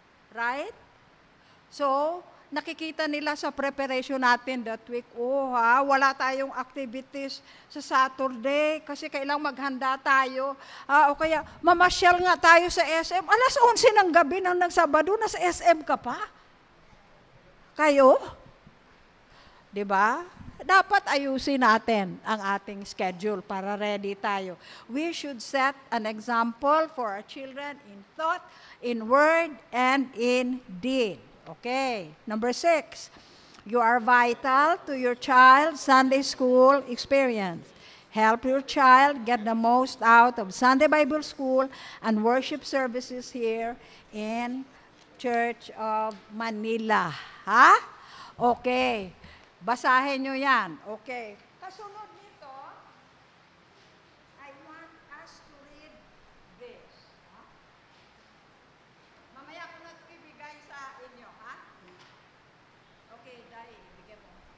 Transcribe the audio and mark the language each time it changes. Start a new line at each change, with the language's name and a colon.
Filipino: Right? So, nakikita nila sa preparation natin
English: that week,
Filipino: wala tayong activities sa Saturday kasi kailangang maghanda tayo. O kaya, mamasyal nga tayo sa SM. Alas 11 ng gabi ng Sabado, nasa SM ka pa? Kayo? Diba? Dapat ayusin natin ang ating schedule para ready tayo.
English: We should set an example for our children in thought, in word, and in deed. Okay. Number 6, you are vital to your child's Sunday school experience. Help your child get the most out of Sunday Bible School and worship services here in Church of Manila. Okay.
Filipino: Basahin nyo yan.
English: Okay.
Filipino: Kasunod nito,
English: I want us to read this.
Filipino: Mamaya ko na ibigay sa inyo, Okay, Dai, ibigay mo.